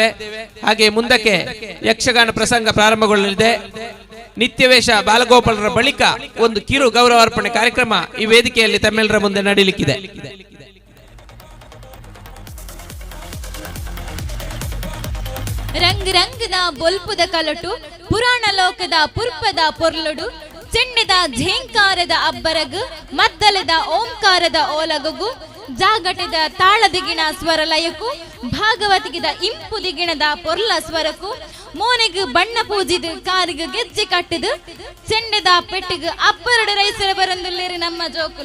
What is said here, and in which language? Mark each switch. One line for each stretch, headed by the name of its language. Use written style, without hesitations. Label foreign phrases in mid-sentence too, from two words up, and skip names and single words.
Kannada: ಹಾಗೆ ಮುಂದಕ್ಕೆ ಯಕ್ಷಗಾನ ಪ್ರಸಂಗ ಪ್ರಾರಂಭಗೊಳ್ಳಲಿದೆ. ನಿತ್ಯವೇಷ ಬಾಲಗೋಪಾಲರ ಬಳಿಕ ಒಂದು ಕಿರು ಗೌರವಾರ್ಪಣೆ ಕಾರ್ಯಕ್ರಮ ಈ ವೇದಿಕೆಯಲ್ಲಿ ತಮ್ಮೆಲ್ಲರ ಮುಂದೆ ನಡೆಯಲಿಕ್ಕಿದೆ.
Tulu: ರಂಗ್ ರಂಗದ ಬೊಲ್ಪುದ ಕಲಟು, ಪುರಾಣ ಲೋಕದ ಪುರ್ಪದ ಪೊರ್ಲುಡು, ಚೆಂಡೆದ ಝೇಂಕಾರದ ಅಬ್ಬರಗು, ಮದ್ದಲೆದ ಓಂಕಾರದ ಓಲಗು, ಜಾಗಟದ ತಾಳದಿಗಿಣ ಸ್ವರಲಯಕ್ಕೂ, ಭಾಗವತಿಗಿದ ಇಂಪು ದಿಗಿಣದ ಪೊರ್ಲ ಸ್ವರಕ್ಕೂ, ಮೋನೆಗು ಬಣ್ಣ ಪೂಜಿದು ಕಾರಿಗು ಗೆಜ್ಜೆ ಕಟ್ಟಿದು, ಚೆಂಡೆದ ಪೆಟ್ಟಿಗು ಅಬ್ಬರಡು ರೈಸರ ಬರಂದುಲ್ಲೇರಿ ನಮ್ಮ ಜೋಕುಲು.